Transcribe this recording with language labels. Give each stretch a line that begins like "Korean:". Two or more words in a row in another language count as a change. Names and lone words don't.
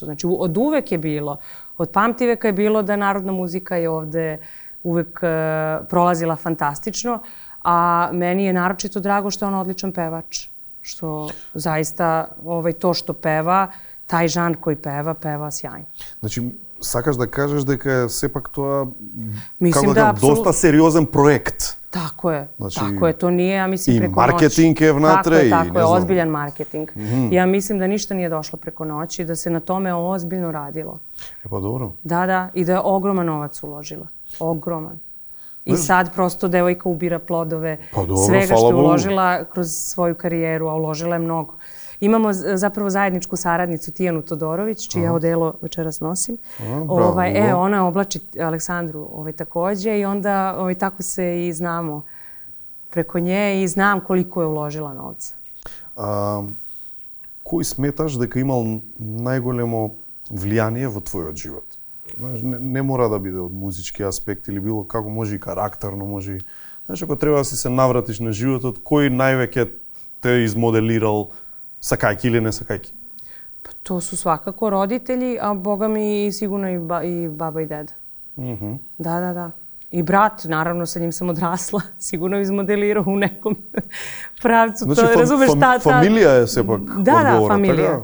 Serbian: Znači, od uvek je bilo, od pamtiveka je bilo da narodna muzika je ovde uvek prolazila fantastično, a meni je naročito drago što je ona odličan pevač. Što zaista to što peva, taj žanr koji peva sjajno.
Macedonian: Значи, сакаш да кажеш дека е сепак тоа,
Serbian: Mislim
Macedonian: како да кажам, доста сериозен проект.
Serbian: Tako je, Znači, tako je. To nije, ja mislim, i preko noći. marketing je vnatre i Tako ne je, znam. ozbiljan marketing. Ja mislim da ništa nije došlo preko noći, da se na tome ozbiljno radilo. E pa dobro. Da, i da je ogroman novac uložila. Ogroman. I sad prosto devojka ubira plodove svega što je uložila kroz svoju karijeru, a uložila je mnogo. Imamo zapravo zajedničku saradnicu Tijanu Todorović, čije odelo večeras nosim. Ona oblači Aleksandru takođe i onda tako se i znamo preko nje i znam koliko je uložila novca.
Macedonian: Кој сметаш дека имал најголемо влијание во твојот живот? Не мора да биде од музички аспект или било како, може и карактерно, може и... Знаеш, ако треба да си се навратиш на животот, кој највеќе те измоделирал, сакајки или не сакајки?
Serbian: To su svakako roditelji, a boga mi sigurno i baba i deda. Da. I brat, naravno, sa njim sam odrasla, sigurno izmodelirao u nekom pravcu. Znači, razumeš familija je sepak odgovora. Da, familija.